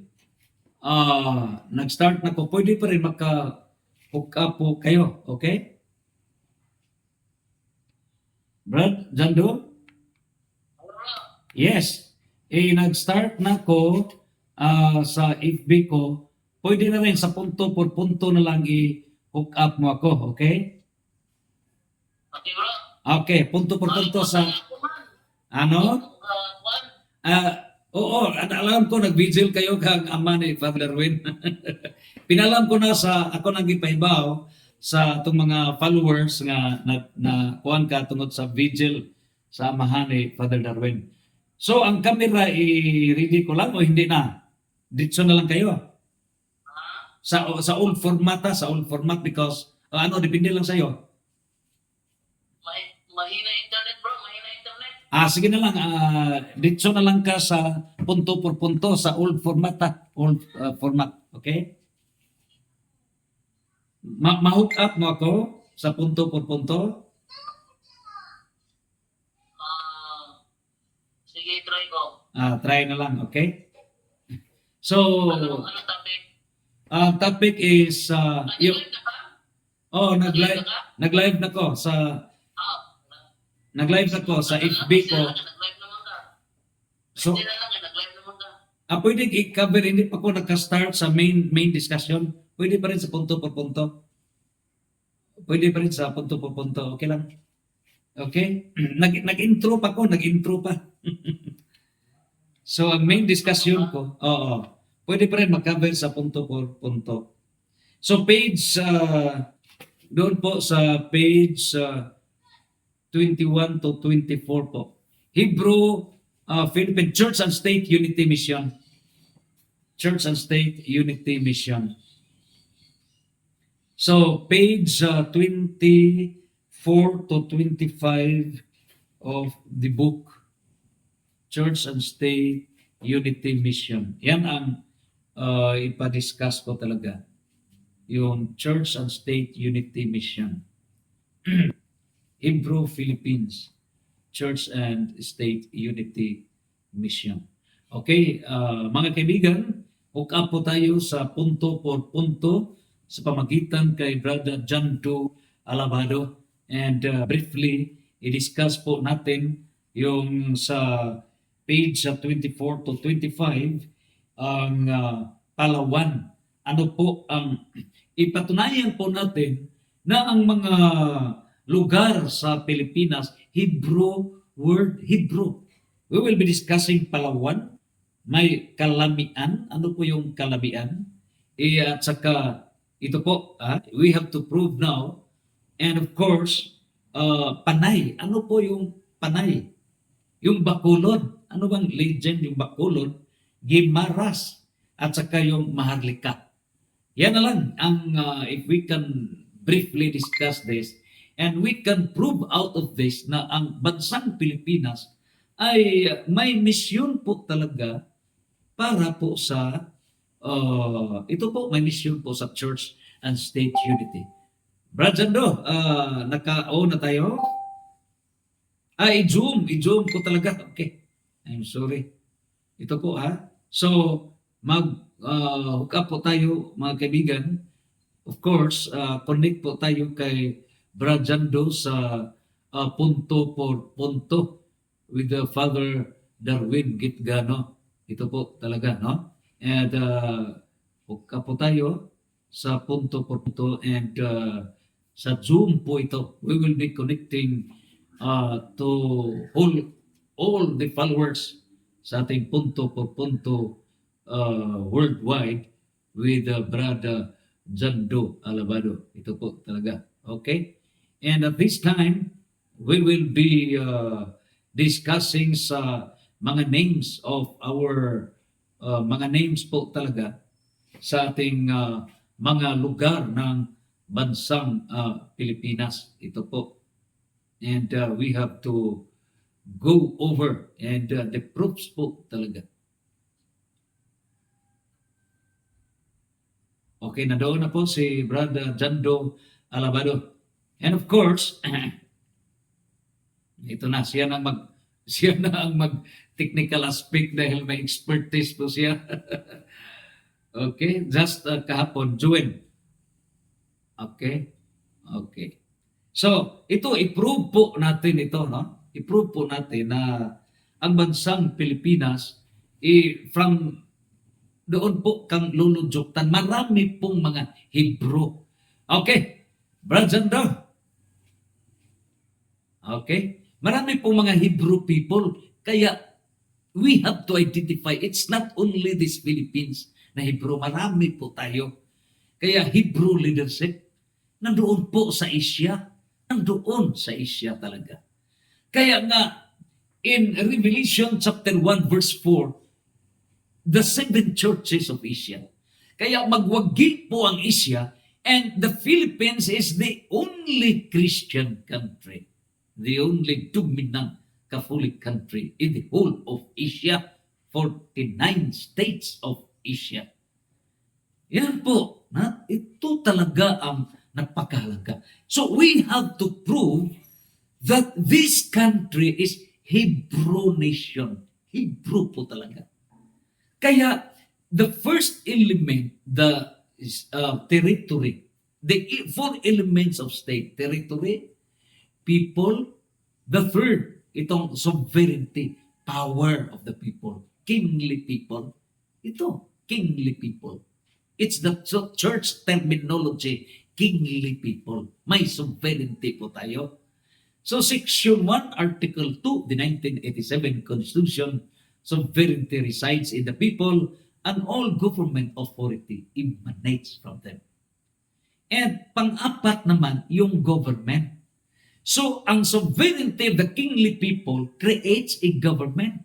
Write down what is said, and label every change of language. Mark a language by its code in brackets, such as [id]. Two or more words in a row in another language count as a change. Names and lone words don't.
[tl] Nag-start na ko. Pwede pa rin maka- [en] hook up [tl] po kayo. Okay? Brad, Jando? Yes. Nag-start na ko sa FB ko. Pwede na rin sa punto por punto na lang i- [en] hook up [tl] mo ako. Okay? [en] Okay, bro. [tl] Okay. Punto por punto sa... Ano? Oo, alam ko nag-vigil kayo kang ama ni Father Darwin. [ceb] Pinalam ko na sa ako nang gipahibaw sa itong mga followers nga na kuhan ka tungod sa vigil sa amahan ni Father Darwin. [tl] So ang camera i-ready ko lang o hindi na? Ditso na lang kayo. Sa [en] old format because [tl] depende lang sa iyo. Mahina internet, bro. Mahina internet. Sige na lang, ditso na lang ka sa punto por punto sa [en] old format, format, [tl] okay? Ma- [en] hook up [tl] mo ako sa punto por punto. Sige, try ko. Try na lang, okay? So, Ano topic? [en] topic is, [tl] Nag-live na ka? nag-live na ko sa, nag-live na ko sa FB ko. Nag-live naman ka. So, Hindi na lang, nag-live naman ka. pwede i-cover, hindi pa ko naka-start sa [en] main discussion. [tl] Pwede pa rin sa punto por punto. Pwede pa rin sa punto por punto. Okay lang. Okay? Nag-intro pa. So, ang [en] main discussion [tl] ko, pwede pa rin mag-cover sa punto por punto. So, page, doon po sa page 21 to 24 po. [en] Hebrew Philippine Church and State Unity Mission. Church and State Unity Mission. So, page 24 to 25 of the book, Church and State Unity Mission. [tl] Yan ang ipadiscuss ko talaga. Yung Church and State Unity Mission. [en] Hebrew Philippines Church and State Unity Mission. [tl] Okay, mga kaibigan, [en] hook up [tl] po tayo sa punto por punto sa pamagitan kay Brother John Doe Alabado, [en] and briefly [tl] i-discuss po natin yung sa page 24 to 25 ang Palawan. Ano po ang ipatunayan po natin na ang mga lugar sa Pilipinas, [en] Hebrew word, Hebrew. We will be discussing Palawan, [tl] may kalamian. Ano po yung kalamian? At saka ito po, [en] we have to prove now. And of course, [tl] panay. Ano po yung panay? Yung Bacolod. Ano bang legend yung Bacolod? Gimaras. At saka yung Maharlika. Yan na lang ang [en] if we can briefly discuss this and we can prove out of this [tl] na ang bansang Pilipinas ay may misyon po talaga para po sa ito po may misyon po sa [en] church and state unity. [tl] Brad Jando, naka-on na tayo? I-zoom ko talaga. Okay. [en] I'm sorry. [tl] Ito po So, [en] hook up [tl] po tayo mga kaibigan. Of course, connect po tayo kay Brad Jando sa punto por punto [en] with the [tl] Father Darwin Gitgano. Ito po talaga, no? [en] And hook up [tl] po tayo sa punto por punto and sa Zoom po ito. [en] We will be connecting to all the followers [tl] sa ating [en] punto por punto worldwide with Brad Jando Alabado. Ito po talaga. Okay? And at this time, we will be discussing [tl] sa mga [en] names of our mga names [tl] po talaga sa ating mga lugar ng bansang Pilipinas. Ito po. [en] And we have to go over and the proofs [tl] po talaga. Okay, na doon na po si Brad Jando Alabado. [en] And of course, [tl] ito na siya na ang mag [en] technical aspect [tl] dahil may expertise po siya. Okay, just kahapon, Juwen. Okay. So, ito i-prove po natin ito, no? I-prove po natin na ang bansang Pilipinas from doon po kang luludjuktan. Marami pong mga Hebrew. Okay, Brad Jando. Okay, marami pong mga [en] Hebrew people. Kaya we have to identify, it's not only this Philippines na Hebrew. [tl] Marami po tayo. Kaya Hebrew leadership, nandoon po sa Asia. Nandoon sa Asia talaga. Kaya nga, [en] in Revelation chapter 1 verse 4, the seven churches of Asia. [tl] Kaya magwagi po ang [en] Asia and the Philippines is the only Christian country, the only dominant Catholic country in the whole of Asia, 49 states of Asia. [tl] Yan po, ito talaga ang napakahalaga. [en] So we have to prove that this country is Hebrew nation. [tl] Hebrew po talaga. Kaya, [en] the first element, the territory, the four elements of state, territory, people, the third, itong sovereignty, power of the people, kingly people. [tl] Ito, [en] kingly people. It's the church terminology, kingly people. [tl] May sovereignty po tayo. [en] So, Section 1, Article 2, the 1987 Constitution, sovereignty resides in the people and all government authority emanates from them. [tl] And pang-apat naman, yung government. So, ang [en] sovereignty of the kingly people creates a government.